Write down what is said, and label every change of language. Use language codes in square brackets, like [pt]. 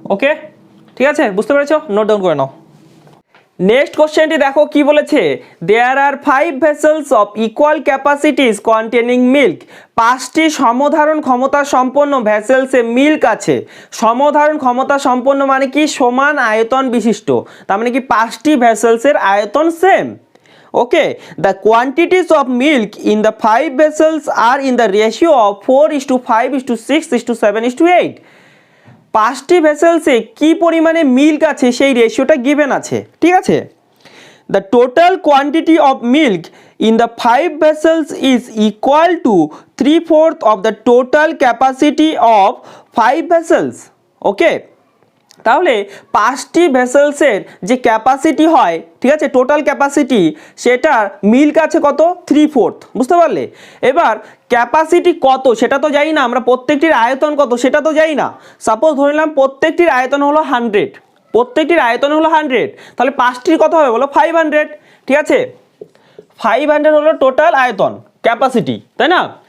[bn] ওকে, ঠিক আছে, বুঝতে পেরেছো, নোট ডাউন করে নাও। নেক্সট কোশ্চেনটি দেখো কি বলেছে, [en] There are 5 vessels of equal capacities containing milk. [bn] 5টি সমধারণ ক্ষমতা সম্পন্ন ভেসেলসে মিল্ক আছে। সমধারণ ক্ষমতা সম্পন্ন মানে কি, সমান আয়তন বিশিষ্ট, তার মানে কি 5টি ভেসেলসের আয়তন same. [en] Okay, the quantities of milk in the 5 vessels are in the ratio of 4:5:6:7:8। [bn] 5টি ভেসেলসে কি পরিমাণে মিল্ক আছে সেই রেশিওটা গিভেন আছে, ঠিক আছে। [en] The total quantity of milk in the 5 vessels is equal to 3/4 of the total capacity of 5 vessels. [bn] Okay, তাহলে 5টি ভেসেলসের যে ক্যাপাসিটি হয়, ঠিক আছে, টোটাল ক্যাপাসিটি, সেটার মিল্ক আছে কত 3/4। বুঝতে পারলে। এবার ক্যাপাসিটি কত সেটা তো জানি না আমরা, প্রত্যেকটির আয়তন কত সেটা তো জানি না। সাপোজ ধরে নিলাম প্রত্যেকটির আয়তন হলো 100, প্রত্যেকটির আয়তন হলো 100, তাহলে 5টির কত হবে বলো 500, ঠিক আছে, 500 হলো টোটাল আয়তন ক্যাপাসিটি, তাই না।